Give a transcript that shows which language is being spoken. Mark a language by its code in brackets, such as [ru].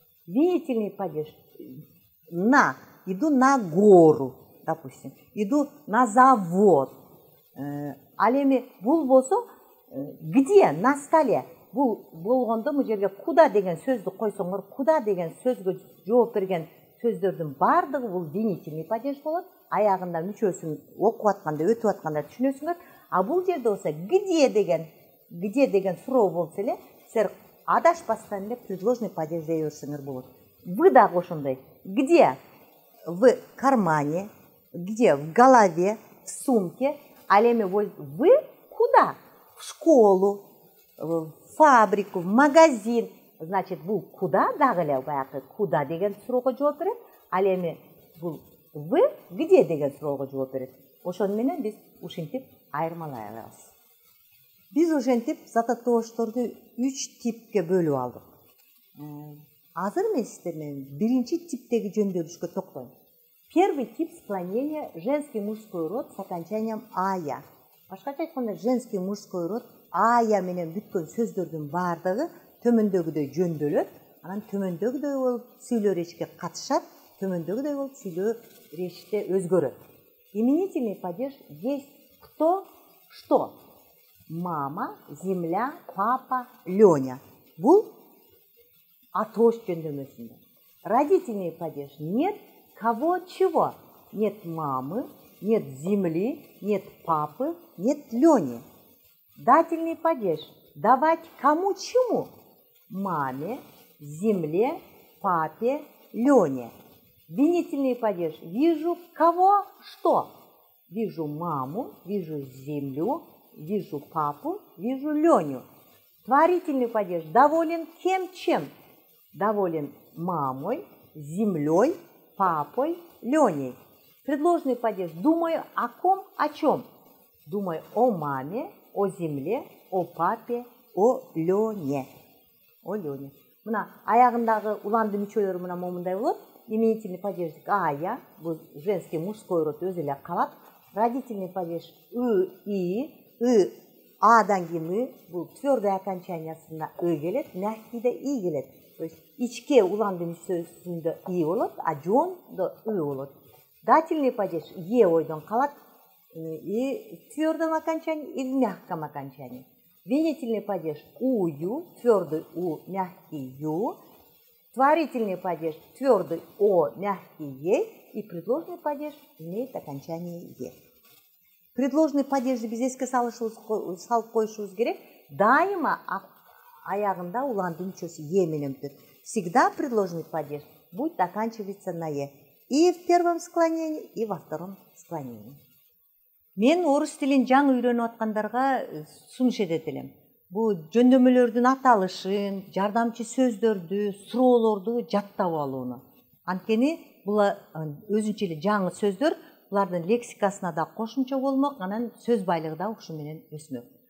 [ru] Винительный падеж на, иду на гору, допустим, иду на завод. [ky] Ал эми бул болсо [ru] где? На столе. [ky] Бул болгондо бул жерге куда деген сөздү койсоңор, куда деген сөзгө жооп берген сөздөрдүн бардыгы бул винительный падеж болот. Аягында мүчөсүн окуп атканда, өтүп атканда түшүнөсүңөр. А бул жерде болсо где деген суроо болсо эле, силер адашпастан эле предложный падеж дей берсеңер болот. Вы дагы ошондой. Где? [ru] В кармане, где? В голове, в сумке. А эми вы куда? В школу, в фабрику, в магазин, [ky] значит, бул куда дагы эле баягы куда деген суроого жооп берет. Ал эми бул вы где деген суроого жооп берет. Ошону менен биз ушинтип айырмалай алабыз. Биз ошентип зататоошторду 3 типке бөлүп алдык. Азыр мен сиздер менен биринчи типтеги жөндөмүшкө токтойм. [ru] Первый тип склонения женский мужской род с окончанием ая. [ky] Башкача айтканда женский мужской род ая менен бүткөн сөздөрдүн баардыгы төмөндөгүдөй жөндөөлөт. Анан төмөндөгүдөй болуп сүйлөө речке катышат, төмөндөгүдөй болуп сүйлөө речте өзгөрөт. [ru] Именительный падеж есть кто, что. Мама, земля, папа, Леня. [ky] Бул атош жөндөмөсүндө. [ru] Родительный падеж нет кого, чего. Нет мамы, нет земли, нет папы, нет Лени. Дательный падеж давать кому, чему. Маме, земле, папе, Лене. Винительный падеж вижу кого, что. Вижу маму, вижу землю, вижу папу, вижу Леню. Творительный падеж доволен кем, чем. Доволен мамой, землей, папой, Леней. Предложный падеж думаю о ком, о чем. Думаю о маме, о земле, о папе, о Лене. О Лене. [ky] Мына аягындагы уландын мүчөлөрү мына момундай болот. [ru] Именительный падеж ая, бул женский мужской род [ky] өзү эле калат. [ru] Родительный падеж [ky] и, адан кийин и, бул твердый окончаниясында и келет, мягкийде и келет. То есть ичке уландын мүчөсүндө и болот, а жоондо и болот. [ru] Дательный падеж [ky] ойдон калат, [ru] и в твердом окончании, и в мягком окончании. Винительный падеж ую, твердый у, мягкий ю. Творительный падеж твердый о, мягкий е. И предложный падеж имеет окончание е. [ky] Предложный падежди биз эске салып коюшубуз керек. Дайыма аягында уландын мүчөсү е менен бүтөт. [ru] Всегда предложный падеж будет оканчиваться на е. И в первом склонении, и во втором склонении. [ky] Мен орус тилин жаңы үйрөнүп аткандарга сунуш этет элем. Бул жөндөмөлөрдүн аталышын, жардамчы сөздөрдү, суроолорду жаттап алууну. Анткени бул өзүнчө эле жаңы сөздөр, булардын лексикасына да кошумча болмок, анан сөз байлыгы да ушу менен өсмөк.